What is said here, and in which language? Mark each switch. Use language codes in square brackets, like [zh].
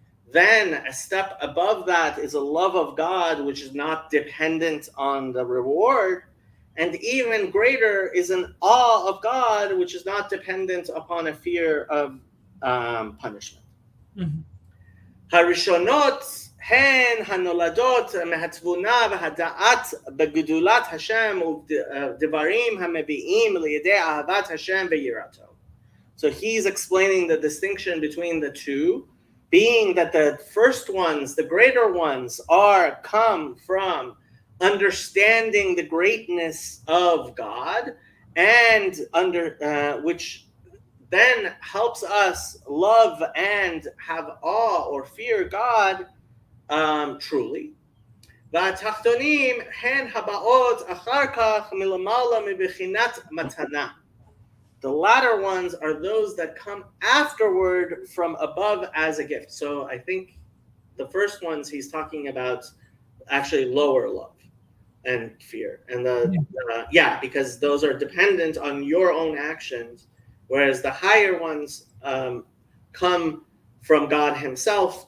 [en] Then a step above that is a love of God which is not dependent on the reward. And even greater is an awe of God which is not dependent upon a fear of punishment. [he] Harishonot הן הנולדות מהתבונה והדעת בגדולת השם ודברים המביאים לידי אהבת השם ויראתו. [en] So he's explaining the distinction between the two, being that the first ones, the greater ones, come from understanding the greatness of God, and which then helps us love and have awe or fear God truly. [he] והתחתונים הן הבאות אחר כך מלמעלה מבחינת מתנה. [en] The latter ones are those that come afterward from above as a gift. So I think the first ones he's talking about actually lower love and fear, and because those are dependent on your own actions, whereas the higher ones come from God himself.